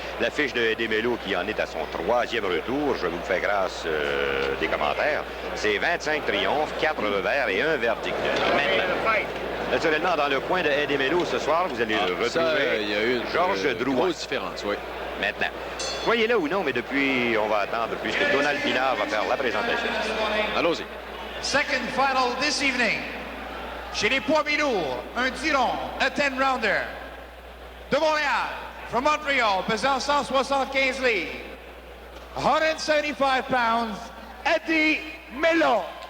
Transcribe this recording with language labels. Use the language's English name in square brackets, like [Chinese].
[French] La fiche de Eddie Melo, qui en est à son 3e retour, je vous fais grâce des commentaires, c'est 25 triomphes, 4 revers et 1 verdict. Naturellement, dans le coin de Eddie Melo ce soir, vous allez retrouver il y a eu Georges Drouin. Grosse différence, oui. Maintenant, soyez-là ou non, mais depuis, on va attendre, puisque Donald Pinard va faire la présentation. Allons-y. [English] Second final this evening. [French] Chez les poids mi-lourds, un tiron, [English] a 10-rounder. [French] De Montréal, [English] from Montreal, [French] pesant 175 livres. [English] 175 pounds, Eddie Melo.